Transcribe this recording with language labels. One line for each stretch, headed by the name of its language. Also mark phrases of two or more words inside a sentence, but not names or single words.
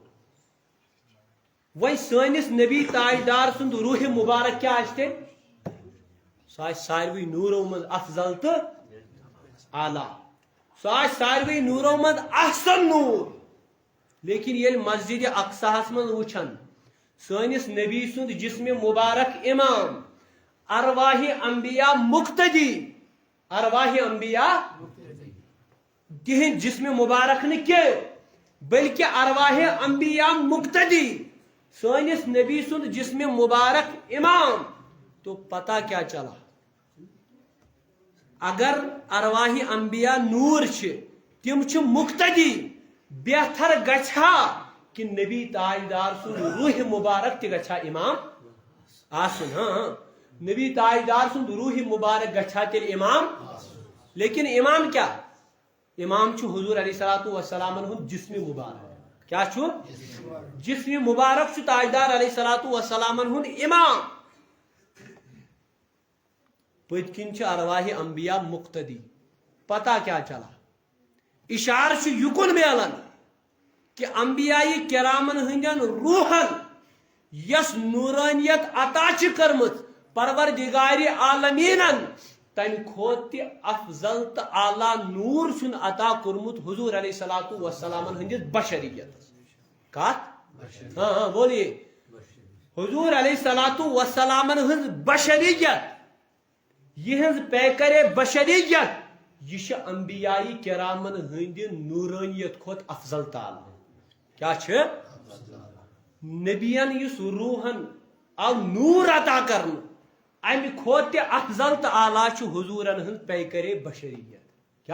Kashmiri: وۄنۍ سٲنِس نبی تاجدار سُنٛد روح مبارک کیٛاہ آسہِ تیٚلہِ سُہ آسہِ ساروٕے نوٗرو منٛز افضل تہٕ اعلیٰ سُہ آسہِ ساروٕے نوٗرو منٛز احسن نوٗر لیکن ییٚلہِ مسجد اقصاہس منٛز وٕچھن سٲنِس نبی سُنٛد جسم مبارک امام ارواحِ انبیاء مقتدی ارواحِ انبیاء تہنٛدۍ جسم مبارک نہٕ کینٛہہ بلکہ ارواحِ انبیاء مقتدی سٲنِس نبی سُنٛد جسم مبارک امام
Urdu: تو پتہ کیا چلا
Kashmiri: اگر ارواحِ انبیاء نور چھِ تم چھِ مقتدی بہتر گژھا کہ نبی تاجدار سُنٛد روح مبارک تہِ گژھا امام آسُن ہاں نبی تاجدار سُنٛد روح مبارک گژھا تیٚلہِ امام لیکن امام کیا امام چھُ حضور علیہ الصلوۃ والسلامن ہُنٛد جسم مبارک کیا چھُ جسم مبارک چھُ تاجدار علیہ الصلوۃ والسلامن ہُنٛد امام پٔتۍ کِنۍ چھِ ارواحِ انبیاء مقتدی
Urdu: پتہ کیا چلا
Kashmiri: اشارٕ چھُ یُکُن میلان کہ انبیاء کرامن ہٕنٛدٮ۪ن روحن یس نورانیت عطا چھِ کٔرمٕژ پروردگارِ عالمیٖنن تمہِ کھۄتہٕ تہِ افضل تہٕ اعلیٰ نوٗر چھُن عطا کوٚرمُت حضور علیہ الصلوۃ والسلامن ہٕنٛدِس بشریتس کتھ ہاں بولیے حضور علیہ الصلوۃ والسلامن ہٕنٛز بشریت یہنٛز پیکرے بشریت یہ چھِ انبیاء کرامن ہٕنٛدِ نورانیت کھۄتہٕ افضل تعالیٰ کیا چھِ نبین یُس روحن آو نوٗر عطا کرنہٕ امہِ کھۄتہٕ تہِ افضل تہٕ اعلیٰ چھُ حضوٗرن ہٕنٛز پیکرے بشریت کیا